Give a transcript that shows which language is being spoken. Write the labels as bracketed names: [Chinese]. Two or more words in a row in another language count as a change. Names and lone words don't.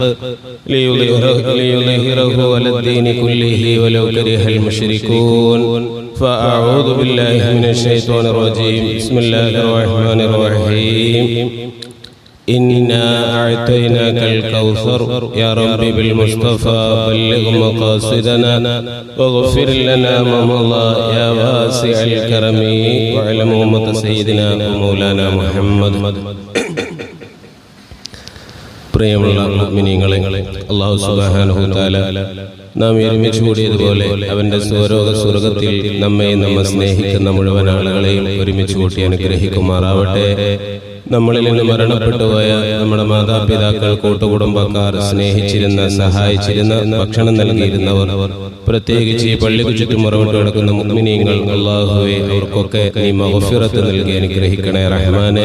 [Arabic] ليظهره على الدين كله ولو كره المشركون فأعوذ بالله من الشيطان الرجيم بسم الله الرحمن الرحيم إنا أعطيناك الكوثر يا ربي بالمصطفى بلغ مقاصدنا واغفر لنا ما مضى يا واسع الكرم وعلى أمة سيدنا ومولانا محمد. [Malayalam] പ്രിയമുള്ള മുഅ്മിനീങ്ങളെ, [Arabic] الله سبحانه تعالى [Malayalam] നാം ഒരുമിച്ച് കൂടിയതുപോലെ അവന്റെ സ്വർഗ്ഗത്തിൽ നമ്മെ സ്നേഹിക്കുന്ന മുഴുവൻ ആളുകളെയും ഒരുമിച്ച് കൂട്ടി അനുഗ്രഹിക്കുമാറാവട്ടെ. നമ്മളിൽ നിന്ന് മരണപ്പെട്ടുപോയ നമ്മുടെ മാതാപിതാക്കൾ, കൂട്ടുകുടുംബക്കാർ, സ്നേഹിച്ചിരുന്ന, സഹായിച്ചിരുന്ന, ഭക്ഷണം നൽകിയിരുന്നവർ, പ്രത്യേകിച്ച് ഈ പള്ളിക്ക് ചുറ്റും മറവിട്ട് കിടക്കുന്ന മുഅ്മിനീങ്ങൾ, അല്ലാഹുവേ അവർക്കൊക്കെ നീ മഗ്ഫിറത്ത് നൽകി അനുഗ്രഹിക്കണേ റഹ്മാനെ.